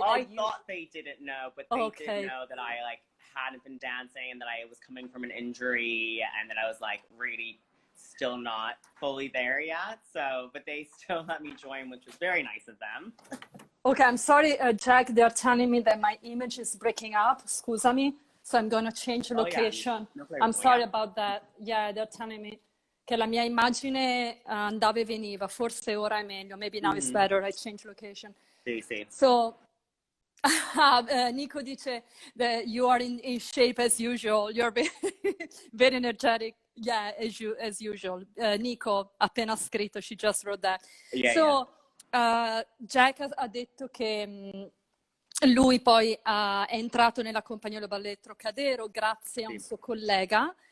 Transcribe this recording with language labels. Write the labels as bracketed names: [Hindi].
[English] I thought they didn't know, but they did know that I hadn't been dancing, and that I was coming from an injury, and that I was really still not fully there yet. So, but they still let me join, which was very nice of them. Okay, I'm sorry, Jack. They're telling me that my image is breaking up. [Italian] Scusami. [English] So I'm gonna change location. No I'm sorry about that. Yeah, they're telling me [Italian] che la mia immagine andava e veniva. Forse ora è meglio. [English] Maybe now it's better. I change location. [Italian] Sì. [English] So Nico [Italian] dice [English] that you are in shape as usual. You're very energetic. Yeah, as usual. Nico, [Italian] appena scritto, [English] she just wrote that. Yeah, [Italian] so, Jack ha detto che lui poi è entrato nella compagnia Les Ballets Trockadero grazie a un suo collega.